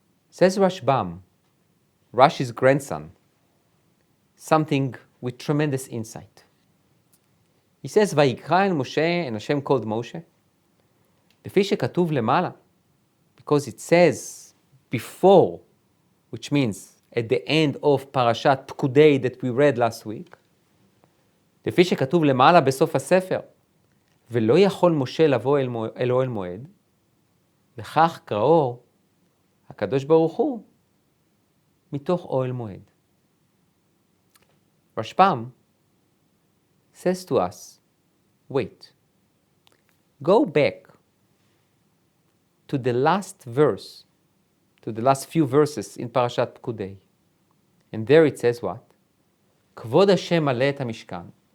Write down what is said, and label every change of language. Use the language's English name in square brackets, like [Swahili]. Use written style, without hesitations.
[English] Says Rashbam, Rashi's grandson, something with tremendous insight. He says, [Hebrew] Vayikra el Moshe, [English] and Hashem called Moshe, [Hebrew] לפי שכתוב למעלה, [English] because it says before, which means at the end of Parashat Pkudei that we read last week, [Hebrew] לפי שכתוב למעלה בסוף הספר, ולא יכול משה לבוא אל אוהל מועד, וכך קראו הקדוש ברוך הוא מתוך אוהל מועד. [English] Rashbam says to us, wait, go back to the last verse, to the last few verses in Parashat Pkudei. And there it says what? [Hebrew] כבוד השם מלא את המשכן.